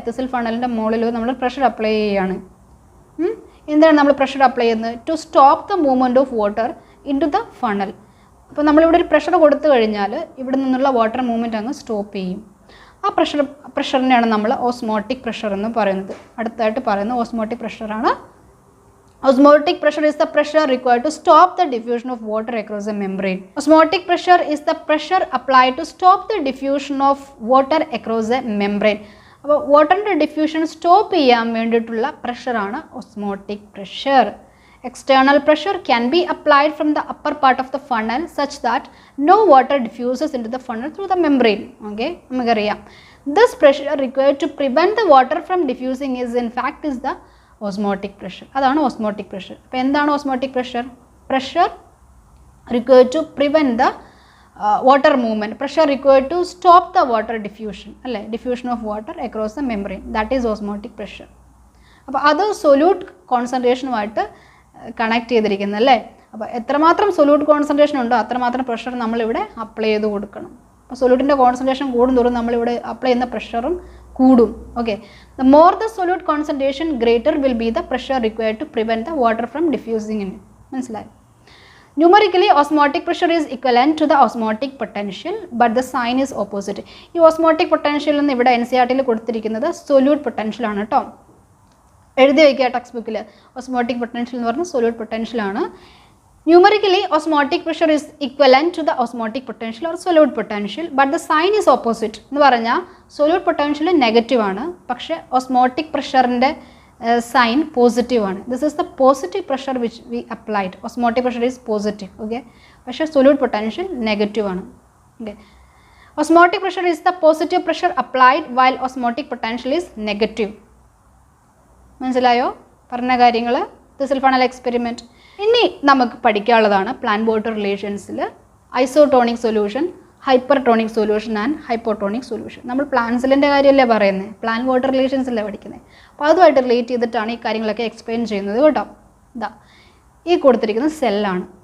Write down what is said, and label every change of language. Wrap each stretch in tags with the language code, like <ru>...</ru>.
<ml>ടെസിൽ ഫണലിൻ്റെ മുകളിൽ നമ്മൾ pressure apply ചെയ്യുകയാണ്. എന്താണ് നമ്മൾ പ്രഷർ അപ്ലൈ ചെയ്യുന്നത്?</ml> <en>To stop the movement of water into the funnel.</en> <ml>അപ്പോൾ നമ്മളിവിടെ ഒരു പ്രഷർ കൊടുത്തു കഴിഞ്ഞാൽ ഇവിടെ നിന്നുള്ള വാട്ടർ മൂവ്മെൻറ്റ് അങ്ങ് സ്റ്റോപ്പ് ചെയ്യും. ആ പ്രഷറിനെയാണ് നമ്മൾ ഓസ്മോട്ടിക് പ്രഷർ എന്ന് പറയുന്നത്. അടുത്തായിട്ട് പറയുന്നത് osmotic പ്രഷറാണ്.</ml> <en>Osmotic pressure is the pressure required to stop the diffusion of water across the membrane. Osmotic pressure is the pressure applied to stop the diffusion of water across the membrane.</en> <ml>അപ്പോൾ വാട്ടറിൻ്റെ diffusion stop ചെയ്യാൻ വേണ്ടിയിട്ടുള്ള പ്രഷറാണ് osmotic pressure.</ml> <en>External pressure can be applied from the upper part of the funnel such that no water diffuses into the funnel through the membrane.</en> <ml>Okay, നമുക്കറിയാം.</ml> <en>This pressure required to prevent the water from diffusing is in fact is the osmotic pressure.</en> <ml>അതാണ് osmotic pressure. അപ്പോൾ എന്താണ് osmotic pressure? Pressure</ml> <en>required to prevent the water movement. Pressure required to stop the water diffusion അല്ലേ, diffusion of water across the membrane. That is osmotic pressure.</en> <ml>അപ്പോൾ അത് solute കോൺസെൻട്രേഷനുമായിട്ട് connect ചെയ്തിരിക്കുന്നത് അല്ലേ. അപ്പോൾ എത്രമാത്രം സൊല്യൂട്ട് കോൺസെൻട്രേഷൻ ഉണ്ടോ അത്രമാത്രം പ്രഷർ നമ്മളിവിടെ അപ്ലൈ ചെയ്ത് കൊടുക്കണം. അപ്പോൾ സൊല്യൂട്ടിൻ്റെ കോൺസെൻട്രേഷൻ കൂടുന്തോറും നമ്മളിവിടെ അപ്ലൈ ചെയ്യുന്ന പ്രഷറും കൂടും.</ml> <en>Okay, the more the solute concentration greater will be the pressure required to prevent the water from diffusing in. മനസ്സിലായി? Numerically osmotic pressure is equivalent to the osmotic potential but the sign is opposite.</en> <ml>ഈ osmotic potential എന്ന് ഇവിടെ NCERT കൊടുത്തിരിക്കുന്നത് solute പൊട്ടൻഷ്യലാണ് കേട്ടോ. എഴുതി വയ്ക്കുക text ബുക്കിൽ. Osmotic potential എന്ന് പറഞ്ഞാൽ solute പൊട്ടൻഷ്യലാണ്.</ml> <en>Numerically, osmotic pressure is equivalent to the osmotic potential or solute potential, but the sign is opposite.</en> <ml>എന്ന് പറഞ്ഞാൽ solute potential നെഗറ്റീവ് ആണ്, പക്ഷേ osmotic pressureന്റെ sign പോസിറ്റീവ് ആണ്.</ml> <en>This is the positive pressure which we applied. Osmotic pressure is positive, okay?</en> <ml>പക്ഷേ solute potential negative ആണ്, okay?</ml> <en>Osmotic pressure is the positive pressure applied while osmotic potential is negative.</en> <ml>മനസ്സിലായോ പറഞ്ഞ കാര്യങ്ങൾ?</ml> <en>This is final experiment.</en> <ml>ഇനി നമുക്ക് പഠിക്കാനുള്ളതാണ് plant water റിലേഷൻസിൽ isotonic solution, hypertonic solution and hypotonic solution. നമ്മൾ പ്ലാന്റ്സിലിൻ്റെ കാര്യമല്ലേ പറയുന്നത്, പ്ലാന്റ് വാട്ടർ റിലേഷൻസല്ലേ പഠിക്കുന്നത്. അപ്പോൾ അതുമായിട്ട് റിലേറ്റ് ചെയ്തിട്ടാണ് ഈ കാര്യങ്ങളൊക്കെ എക്സ്പ്ലെയിൻ ചെയ്യുന്നത് കേട്ടോ. ഇതാ ഈ കൊടുത്തിരിക്കുന്നത് സെല്ലാണ്.</ml>